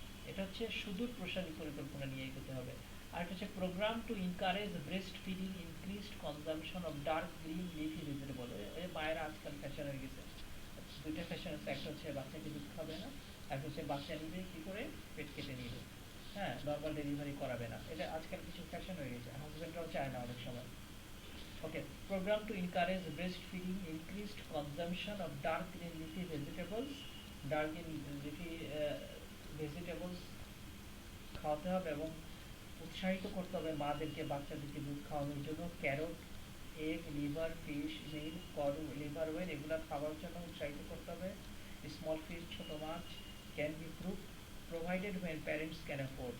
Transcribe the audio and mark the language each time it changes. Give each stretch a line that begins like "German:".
Bangla: এটা হচ্ছে সুদূর প্রসারী পরিকল্পনা নিয়ে এগোতে হবে। আর এটা হচ্ছে
English: Program to encourage breast feeding, increased consumption of dark green leafy vegetable.
Bangla: এই মায়েরা আজকাল ফ্যাশন হয়ে গেছে, দুইটা ফ্যাশন আছে, একটা হচ্ছে বাচ্চাকে দুধ খাবে না, একটা হচ্ছে বাচ্চা নিবে কি করে, পেট কেটে নিবে, নর্মাল ডেলিভারি করাবে না। এটা আজকাল কিছু ফ্যাশন হয়ে গেছে, হাজবেন্ডরাও চায় না অনেক সময়।
English: okay, program to encourage breastfeeding, increased consumption of dark green leafy vegetables, dark green leafy vegetables
Bangla: খাওয়াতে হবে, এবং উৎসাহিত করতে হবে মাদেরকে, বাচ্চাদেরকে দুধ খাওয়ানোর জন্য। Carrot, egg, liver, fish, milk, code, liver well, এগুলো খাওয়ার জন্য উৎসাহিত করতে হবে।
English: small fish,
Bangla: ছোট মাছ,
English: Can be provided when parents can afford.